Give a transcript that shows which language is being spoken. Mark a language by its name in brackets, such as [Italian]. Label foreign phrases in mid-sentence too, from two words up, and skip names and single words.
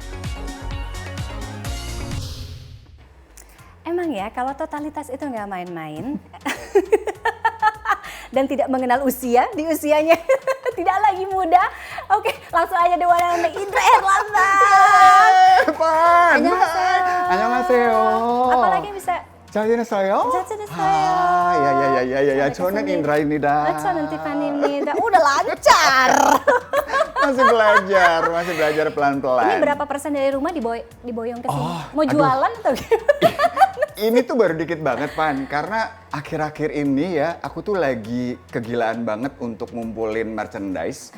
[Indonesian] Emang ya, kalau totalitas itu nggak main-main dan tidak mengenal usia, di usianya tidak lagi muda. Oke, langsung aja deh warna Indra Herlambang. Pan! Annyeonghaseyo. Apalagi bisa? [Korean] 잘 지냈어요? 잘 지냈어요. ya, 저는 Indra입니다. 저는 Tiffany입니다. [Indonesian] Udah lancar. masih belajar pelan-pelan. Ini berapa persen dari rumah diboyong ke sini? Mau jualan atau gimana? Ini tuh baru dikit banget, Pan. Karena akhir-akhir ini ya, aku tuh lagi kegilaan banget untuk ngumpulin merchandise.